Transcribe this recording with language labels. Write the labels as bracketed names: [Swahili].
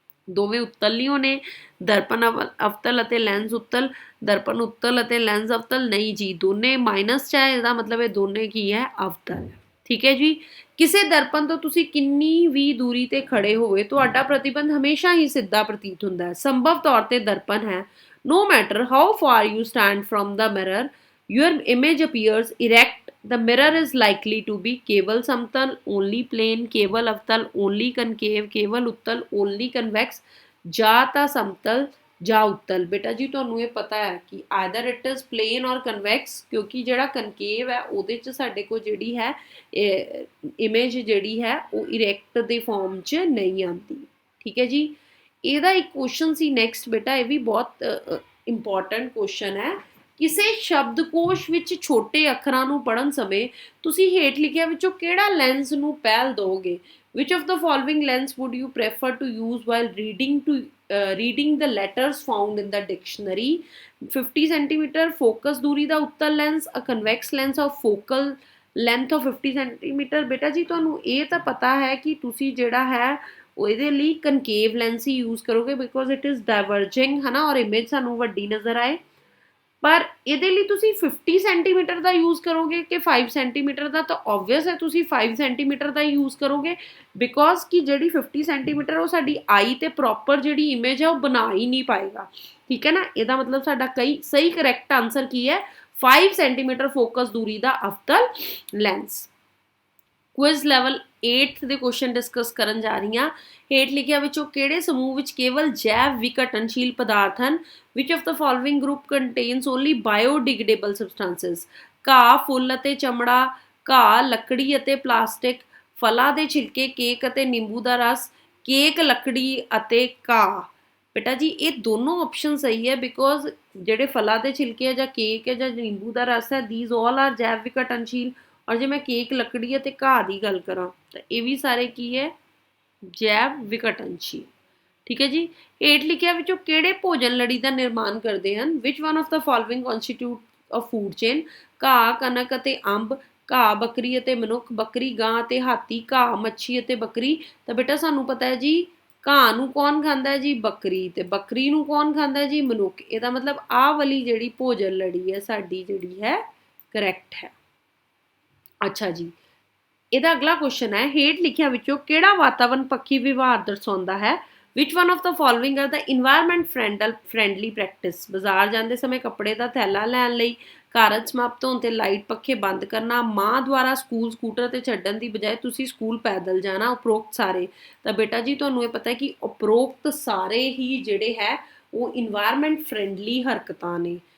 [Punjabi] ਦੋਵੇਂ ਉੱਤਲੀਓ ਨੇ। ਦਰਪਣ ਅਵਤਲ ਅਤੇ ਲੈਂਸ ਉੱਤਲ, ਦਰਪਣ ਉੱਤਲ ਅਤੇ ਲੈਂਸ ਅਵਤਲ ਨਹੀਂ ਜੀ, ਦੋਨੇ ਮਾਈਨਸ 'ਚ ਹੈ, ਇਹਦਾ ਮਤਲਬ ਇਹ ਦੋਨੇ ਕੀ ਹੈ, ਅਵਤਲ। ਠੀਕ ਹੈ ਜੀ। ਕਿਸੇ ਦਰਪਣ ਤੋਂ ਤੁਸੀਂ ਕਿੰਨੀ ਵੀ ਦੂਰੀ ਤੇ ਖੜੇ ਹੋਵੇ ਤੁਹਾਡਾ ਪ੍ਰਤੀਬਿੰਬ ਹਮੇਸ਼ਾ ਹੀ ਸਿੱਧਾ ਪ੍ਰਤੀਤ ਹੁੰਦਾ ਹੈ। ਸੰਭਵ ਤੌਰ ਤੇ ਦਰਪਣ ਹੈ। [English] No matter how far you stand from the mirror, your image appears erect. The mirror is likely to be [Hindi] केवल समतल, [English] only plane, [Hindi] केवल अवतल, [English] only concave, [Hindi] केवल उत्तल, [English] only convex, [Punjabi] ਜਾਂ ਤਾਂ ਸਮਤਲ ਜਾਂ ਉੱਤਲ। ਬੇਟਾ ਜੀ ਤੁਹਾਨੂੰ ਇਹ ਪਤਾ ਹੈ ਕਿ [English] either it is plane or convex, [Punjabi] ਕਿਉਂਕਿ ਜਿਹੜਾ ਕਨਕੇਵ ਹੈ ਉਹਦੇ 'ਚ ਸਾਡੇ ਕੋਲ ਜਿਹੜੀ ਹੈ ਇਮੇਜ ਜਿਹੜੀ ਹੈ ਉਹ ਇਰੈਕਟ ਦੇ ਫਾਰਮ 'ਚ ਨਹੀਂ ਆਉਂਦੀ। ਠੀਕ ਹੈ ਜੀ। ਇਹਦਾ ਇੱਕ ਕੁਐਸਚਨ ਸੀ ਨੈਕਸਟ ਬੇਟਾ, ਇਹ ਵੀ ਬਹੁਤ ਇੰਪੋਰਟੈਂਟ ਕੁਐਸਚਨ ਹੈ। ਕਿਸੇ ਸ਼ਬਦਕੋਸ਼ ਵਿੱਚ ਛੋਟੇ ਅੱਖਰਾਂ ਨੂੰ ਪੜ੍ਹਨ ਸਮੇਂ ਤੁਸੀਂ ਹੇਠ ਲਿਖਿਆ ਵਿੱਚੋਂ ਕਿਹੜਾ ਲੈਂਸ ਨੂੰ ਪਹਿਲ ਦਿਓਗੇ? [English] Which of the following lens would you prefer to use while reading the letters found in the dictionary? 50 centimeter focus दूरी [Punjabi] ਦਾ ਉੱਤਲ lens, [English] a convex lens of focal length of 50 centimeter। [Punjabi] ਬੇਟਾ ਜੀ ਤੁਹਾਨੂੰ ਇਹ ਤਾਂ ਪਤਾ ਹੈ ਕਿ ਤੁਸੀਂ ਜਿਹੜਾ ਹੈ ਉਹ ਇਹਦੇ ਲਈ ਕਨਕੇਵ ਲੈਂਸ ਹੀ ਯੂਜ਼ ਕਰੋਗੇ, [English] because it is diverging [Punjabi] ਹੈ ਨਾ, ਔਰ ਇਮੇਜ ਸਾਨੂੰ ਵੱਡੀ ਨਜ਼ਰ ਆਏ। ਪਰ ਇਹਦੇ ਲਈ ਤੁਸੀਂ 50 ਸੈਂਟੀਮੀਟਰ ਦਾ ਯੂਜ਼ ਕਰੋਗੇ ਕਿ 5 ਸੈਂਟੀਮੀਟਰ ਦਾ? ਤਾਂ ਓਬਵੀਅਸ ਹੈ ਤੁਸੀਂ 5 ਸੈਂਟੀਮੀਟਰ ਦਾ ਯੂਜ਼ ਕਰੋਗੇ, ਬਿਕੋਜ਼ ਕਿ ਜਿਹੜੀ 50 ਸੈਂਟੀਮੀਟਰ ਉਹ ਸਾਡੀ ਆਈ ਤੇ ਪ੍ਰੋਪਰ ਜਿਹੜੀ ਇਮੇਜ ਹੈ ਉਹ ਬਣਾ ਹੀ ਨਹੀਂ ਪਾਏਗਾ। ਠੀਕ ਹੈ ਨਾ। ਇਹਦਾ ਮਤਲਬ ਸਾਡਾ ਸਹੀ ਕਰੈਕਟ ਆਨਸਰ ਕੀ ਹੈ? 5 ਸੈਂਟੀਮੀਟਰ ਫੋਕਸ ਦੂਰੀ ਦਾ ਅਵਤਲ ਲੈਂਸ। ਕੁਇਜ਼ ਲੈਵਲ 8 ਦੇ ਕੁਐਸਚਨ ਡਿਸਕਸ ਕਰਨ ਜਾ ਰਹੀ ਹਾਂ। ਹੇਠ ਲਿਖਿਆ ਵਿੱਚੋਂ ਕਿਹੜੇ ਸਮੂਹ ਵਿੱਚ ਕੇਵਲ ਜੈਵ ਵਿਘਟਨਸ਼ੀਲ ਪਦਾਰਥ ਹਨ? [English] Which of the following group contains only biodegradable substances? [Punjabi] ਘਾਹ, ਫੁੱਲ ਅਤੇ ਚਮੜਾ, ਘਾਹ, ਲੱਕੜੀ ਅਤੇ ਪਲਾਸਟਿਕ, ਫਲਾਂ ਦੇ ਛਿਲਕੇ, ਕੇਕ ਅਤੇ ਨਿੰਬੂ ਦਾ ਰਸ, ਕੇਕ, ਲੱਕੜੀ ਅਤੇ ਘਾਹ। ਬੇਟਾ ਜੀ ਇਹ ਦੋਨੋਂ ਆਪਸ਼ਨ ਸਹੀ ਹੈ, ਬਿਕੋਜ਼ ਜਿਹੜੇ ਫਲਾਂ ਦੇ ਛਿਲਕੇ ਹੈ ਜਾਂ ਕੇਕ ਹੈ ਜਾਂ ਨਿੰਬੂ ਦਾ ਰਸ ਹੈ, [English] these all are [Punjabi] ਜੈਵ ਵਿਘਟਨਸ਼ੀਲ। ਔਰ ਜੇ ਮੈਂ ਕੇਕ, ਲੱਕੜੀ ਅਤੇ ਘਾਹ ਦੀ ਗੱਲ ਕਰਾਂ ਤਾਂ ਇਹ ਵੀ ਸਾਰੇ ਕੀ ਹੈ? ਜੈਵ ਵਿਘਟਨਸ਼ੀਲ। ਠੀਕ ਹੈ ਜੀ। ਹੇਠ ਲਿਖਿਆ ਵਿੱਚੋਂ ਕਿਹੜੇ ਭੋਜਨ ਲੜੀ ਦਾ ਨਿਰਮਾਣ ਕਰਦੇ ਹਨ? [English] Which one of the following constitute of food chain? [Punjabi] ਘਾਹ, ਕਣਕ ਅਤੇ ਅੰਬ, ਘਾਹ, ਬੱਕਰੀ ਅਤੇ ਮਨੁੱਖ, ਬੱਕਰੀ, ਗਾਂ ਅਤੇ ਹਾਥੀ, ਘਾਹ, ਮੱਛੀ ਅਤੇ ਬੱਕਰੀ। ਤਾਂ ਬੇਟਾ ਸਾਨੂੰ ਪਤਾ ਹੈ ਜੀ ਘਾਹ ਨੂੰ ਕੌਣ ਖਾਂਦਾ ਹੈ ਜੀ? ਬੱਕਰੀ। ਤੇ ਬੱਕਰੀ ਨੂੰ ਕੌਣ ਖਾਂਦਾ ਹੈ ਜੀ? ਮਨੁੱਖ। ਇਹਦਾ ਮਤਲਬ ਆਹ ਵਾਲੀ ਜਿਹੜੀ ਭੋਜਨ ਲੜੀ ਹੈ ਸਾਡੀ ਜਿਹੜੀ ਹੈ ਕਰੈਕਟ ਹੈ। ਅੱਛਾ ਜੀ। ਇਹਦਾ ਅਗਲਾ ਕੁਐਸਚਨ ਹੈ ਹੇਠ ਲਿਖਿਆ ਵਿੱਚੋਂ ਕਿਹੜਾ ਵਾਤਾਵਰਣ ਪੱਖੀ ਵਿਵਹਾਰ ਦਰਸਾਉਂਦਾ ਹੈ? [English] Which one of the following are the environment friendly practice? [Punjabi] ਬਾਜ਼ਾਰ ਜਾਂਦੇ ਸਮੇਂ ਕੱਪੜੇ ਦਾ ਥੈਲਾ ਲੈਣ ਲਈ, ਕਾਰਜ ਸਮਾਪਤ ਹੋਣ ਤੇ ਲਾਈਟ ਪੱਖੇ ਬੰਦ ਕਰਨਾ, ਮਾਂ ਦੁਆਰਾ ਸਕੂਲ ਸਕੂਟਰ ਤੇ ਛੱਡਣ ਦੀ ਬਜਾਏ ਤੁਸੀਂ ਸਕੂਲ ਪੈਦਲ ਜਾਣਾ, ਉਪਰੋਕਤ ਸਾਰੇ। ਤਾਂ ਬੇਟਾ ਜੀ ਤੁਹਾਨੂੰ ਇਹ ਪਤਾ ਹੈ ਕਿ ਉਪਰੋਕਤ ਸਾਰੇ ਹੀ ਜਿਹੜੇ ਹੈ ਉਹ ਇਨਵਾਇਰਮੈਂਟ ਫਰੈਂਡਲੀ ਹਰਕਤਾਂ ਨੇ।